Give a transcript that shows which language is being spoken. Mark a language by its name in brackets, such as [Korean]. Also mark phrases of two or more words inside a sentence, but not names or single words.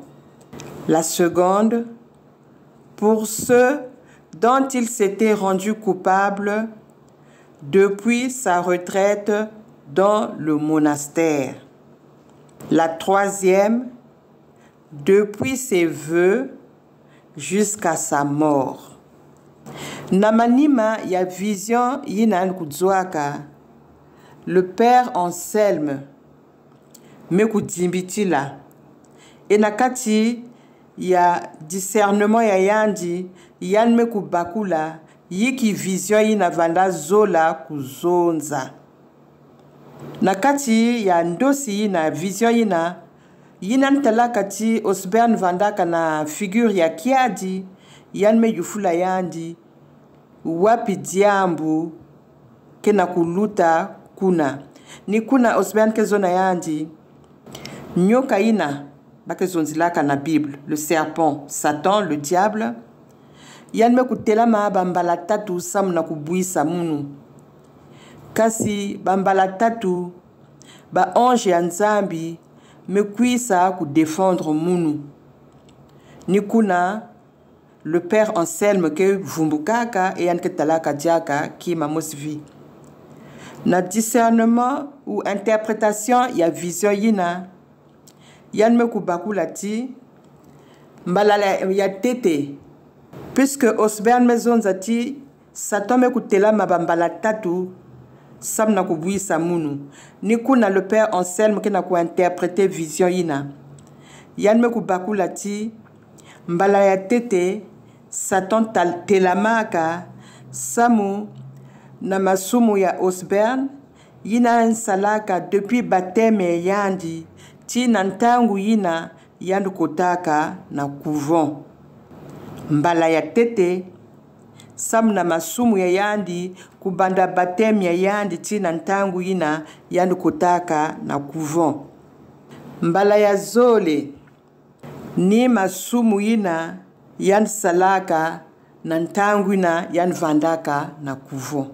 [French] La seconde, pour ceux dont il s'était rendu coupable depuis sa retraite dans le monastère. La troisième, depuis ses vœux jusqu'à sa mort. [Kituba (Democratic Republic of Congo)] Namanima ya vision yinan kudzwaka. [French] Le père [Kituba (Democratic Republic of Congo)] Anselme mekudzimbitila. Et nakati ya discernement ya yandi yan mekubakula yiki vision yina vanda zola kuzonza. Nakati ya ndosi na vision yina ntalakati Osborne vandaka na figure ya kiadi yan me yufula yandi wapi diambu kena kuluta kuna ni kuna Osborne kezona yandi nyoka ina bakezonzilaka na Bible, [French] le serpent, Satan, le diable [Kituba (Democratic Republic of Congo)] yan me kutela ma bambala tatu samna kubuisa munu. Kasi bambala tatu ba ange ya nzambi me kuisa ku défendre munu. Nikuna [French] le père [Kituba (Democratic Republic of Congo)] Anselme ke vumbukaka e yan ke talaka diaka ki mamosvi. Na [French] discernement ou interprétation [Kituba (Democratic Republic of Congo)] ya vision yina yan me kubakulati mbalala ya tete. Puisque Osborne mezonzati Satan me kutela mabambala tatu samna kubuisa munu. Nikuna [French] le père [Kituba (Democratic Republic of Congo)] Anselme ke na ku interpréter vision yina. yan me ku bakula ti mbala ya tete Satan telamaka samu na masumu ya Osbern yina nsalaka [French] depuis baptême [Kituba (Democratic Republic of Congo)] yandi ti na ntangu yina yandu kotaka na couvent mbala ya tete samu na masumu ya yandi kubanda baptême ya yandi ti na ntangu yina yandu kotaka na couvent mbala ya zole ni masumu yina yan salaka na ntangu yina yan vandaka na couvent.